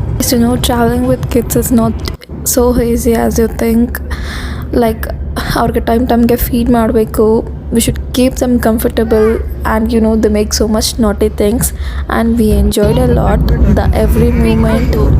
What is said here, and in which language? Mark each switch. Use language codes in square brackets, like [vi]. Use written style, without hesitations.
[en] You know, traveling with kids is not so easy as you think. [kn] Like, ಅವ್ರಿಗೆ ಟೈಮ್ಗೆ feed ಮಾಡಬೇಕು. [en] We should keep them comfortable, and you know, they make so much naughty things, and we enjoyed a lot the every moment.